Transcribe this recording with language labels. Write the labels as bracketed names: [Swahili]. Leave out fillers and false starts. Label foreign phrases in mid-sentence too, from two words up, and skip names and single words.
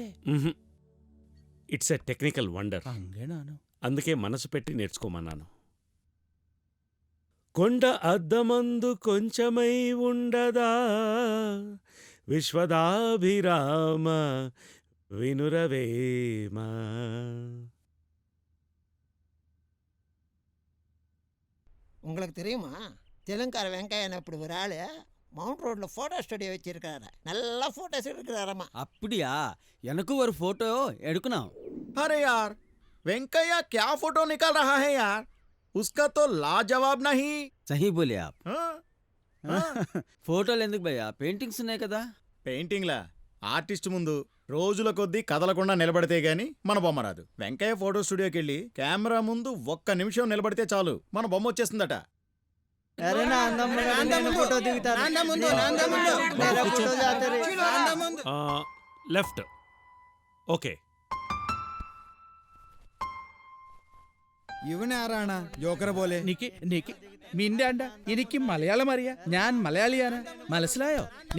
[English] it's a technical wonder. అంగేనాను. [Telugu] అందుకే మనసు పెట్టి నేర్చుకోమన్నాను. కొండ అద్దమందు కొంచెమై ఉండదా విశ్వదాభిరామ వినురవేమ. [Tamil] உங்களுக்கு தெரியுமா தெலுங்கார வெங்காயம் அப்படி ஒரு ஆள் மவுண்ட் ரோட்டில் ஃபோட்டோ ஸ்டுடியோ வச்சிருக்காரு. நல்லா ஃபோட்டோஸ் எடுக்கிறாரம்மா. அப்படியா? எனக்கும் ஒரு फोटो எடுக்கணும். [Hindi] अरे यार वेंकैया क्या फोटो निकाल रहा है यार, उसका तो लाजवाब नहीं. सही बोले आप. हाँ? [Telugu] ఫోటోలు ఎందుకు భయ్యా, పెయింటింగ్స్ ఉన్నాయి కదా. పెయింటింగ్లా ఆర్టిస్ట్ ముందు రోజుల కొద్దీ కదలకుండా నిలబడితే గాని మన బొమ్మ రాదు. వెంకయ్య ఫోటో స్టూడియోకి వెళ్ళి కెమెరా ముందు ఒక్క నిమిషం నిలబడితే చాలు మన బొమ్మ వచ్చేస్తుందట. లెఫ్ట్. ఓకే. [Malayalam] ഇവനാരാണ് ജോക്കറെ പോലെ? നിക്ക് നിക്ക് നിന്റെ അണ്ട എനിക്ക് മലയാളം അറിയാ, ഞാൻ മലയാളിയാണ്, മനസ്സിലായോ?